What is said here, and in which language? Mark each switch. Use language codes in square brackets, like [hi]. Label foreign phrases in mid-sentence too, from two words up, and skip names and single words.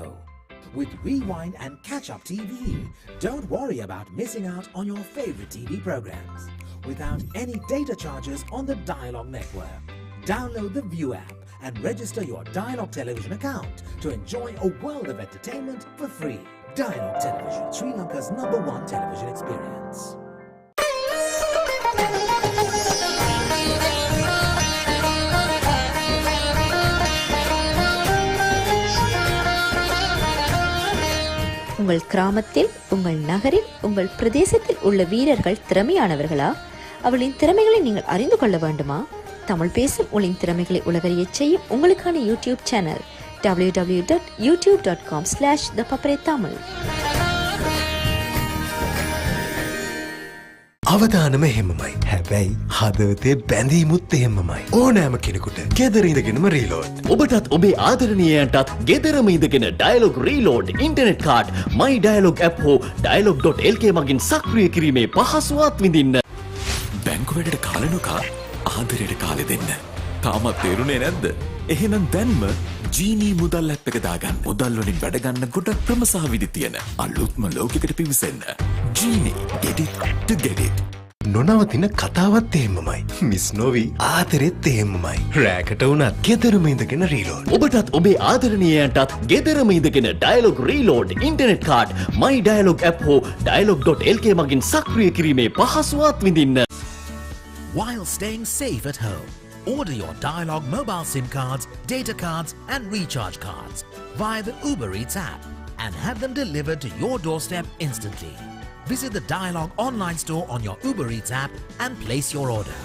[en] With Rewind and Catch Up TV, don't worry about missing out on your favorite TV programs without any data charges on the Dialog network. Download the View app and register your Dialogue Television account to enjoy a world of entertainment for free. Dialogue Television, Sri Lanka's #1 television experience. [ta] உங்கள் கிராமத்தில், உங்கள் நகரில், உங்கள் பிரதேசத்தில் உள்ள வீரர்கள் திறமையானவர்களா? அவளின் திறமைகளை நீங்கள் அறிந்து கொள்ள வேண்டுமா? தமிழ் பேசும் உங்களின் திறமைகளை உலகறியச் செய்யும் உங்களுக்கான [en] YouTube channel [ta] www.youtube.com/thepaparetamil. [si] අවදානම එහෙමමයි. හැබැයි හදවතේ බැඳීමුත් එහෙමමයි. ඕනෑම කෙනෙකුට ගෙදර ඉඳගෙනම රීලෝඩ්. ඔබටත් ඔබේ ආදරණීයයන්ටත් ගෙදරම ඉඳගෙන [en] Dialog reload internet card my dialog app [si] හෝ dialog.lk මගින් සක්‍රිය කිරීමේ පහසුවත් විඳින්න. බැංකු වැඩට කාලනොකා ආදරයට කාලෙ දෙන්න. තාමත් තේරුනේ නැද්ද? එහෙනම් දැන්ම ජීනී මුදල් ඇප් එක දාගන්න. මුදල් වලින් වැඩ ගන්න ගොඩක් ක්‍රම සහ විදි තියෙන අලුත්ම ලෝකයකට පිවිසෙන්න. [en] ජීනී get it to get it. [si] නොනවතින කතාවත් එහෙමමයි. මිස් නොවි ආදරෙත් එහෙමමයි. රෑකට වුණත් ගෙදරම ඉඳගෙන රීලෝඩ්. ඔබටත් ඔබේ ආදරණීයයන්ටත් ගෙදරම ඉඳගෙන [en] Dialog reload internet card my dialog app [si] හෝ dialog.lk මගින් සක්‍රිය කිරීමේ පහසුවත් විඳින්න. [en] While staying safe at home, order your Dialogue mobile SIM cards, data cards and recharge cards via the Uber Eats app and have them delivered to your doorstep instantly. Visit the Dialogue online store on your Uber Eats app and place your order.